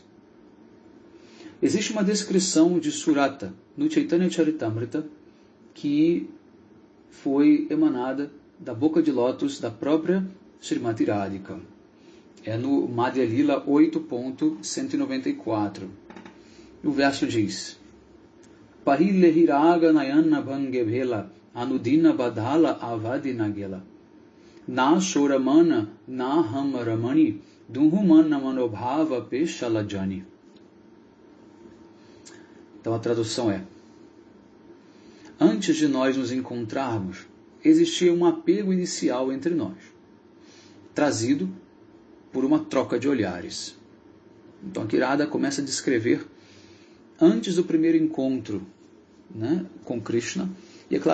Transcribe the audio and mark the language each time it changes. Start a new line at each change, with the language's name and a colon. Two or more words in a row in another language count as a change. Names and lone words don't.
Portuguese: Existe uma descrição de Surata no Chaitanya Charitamrita que foi emanada da boca de lótus da própria Srimati Radhika. É no Madhya Lila 8.194. O verso diz:
Bangla: পহিলহি রাগ নয়ন ভঙ্গে ভেল অনুদিন বাঢ়ল অবধি না গেল না সো রমণ না হাম রমণী দুঁহু মন মনোভব পেষল জানি.
Portuguese: Então a tradução é: antes de nós nos encontrarmos, existia um apego inicial entre nós, trazido por uma troca de olhares. Então a Kirada começa a descrever antes do primeiro encontro com Krishna, e é